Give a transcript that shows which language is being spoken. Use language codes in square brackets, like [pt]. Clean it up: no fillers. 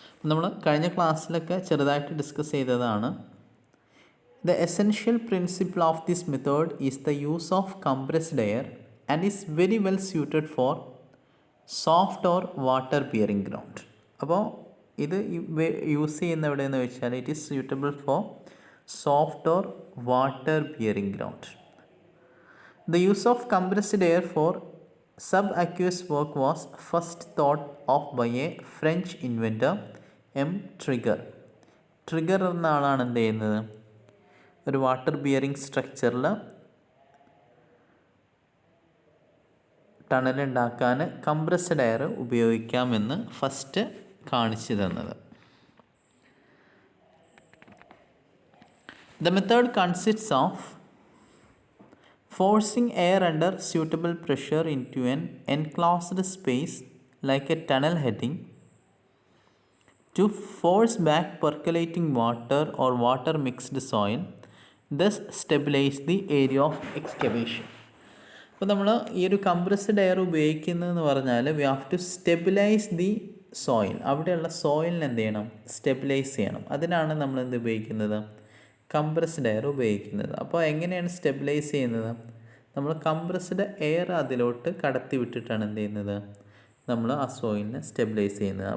[ml] നമ്മൾ കഴിഞ്ഞ ക്ലാസ്സിലൊക്കെ ചെറുതായിട്ട് ഡിസ്കസ് ചെയ്തതാണ്. [en] The essential principle of this method is the use of compressed air and is very well suited for soft or water bearing ground. [ml] അപ്പോൾ ഇത് use ചെയ്യുന്ന എവിടെയെന്ന് വെച്ചാൽ [en] It is suitable for soft or water bearing ground. The use of compressed air for subaqueous work was first thought of by a French inventor M. Trigger. [ml] Trigger എന്ന ആളാണ് എന്ത് ചെയ്യുന്നത്, ഒരു വാട്ടർ ബിയറിംഗ് സ്ട്രക്ചറിൽ ടണലുണ്ടാക്കാൻ compressed air ഉപയോഗിക്കാമെന്ന് first കാണിച്ചു തന്നത്. [en] The method consists of forcing air under suitable pressure into an enclosed space like a tunnel heading to force back percolating water or water mixed soil, thus stabilize the area of excavation. [ml] അപ്പോൾ നമ്മൾ ഈ ഒരു compressed air ഉപയോഗിക്കുന്നതെന്ന് പറഞ്ഞാൽ [en] We have to stabilise the soil. [ml] അവിടെയുള്ള സോയിലിനെ എന്ത് ചെയ്യണം, stabilise ചെയ്യണം. അതിനാണ് നമ്മൾ എന്ത് ഉപയോഗിക്കുന്നത്, കംപ്രസ്ഡ് എയർ ഉപയോഗിക്കുന്നത്. അപ്പോൾ എങ്ങനെയാണ് സ്റ്റെബിലൈസ് ചെയ്യുന്നത്, നമ്മൾ കംപ്രസ്ഡ് എയർ അതിലോട്ട് കടത്തി വിട്ടിട്ടാണ് എന്ത് ചെയ്യുന്നത്, നമ്മൾ ആ സോയിലിനെ സ്റ്റെബിലൈസ് ചെയ്യുന്നത്.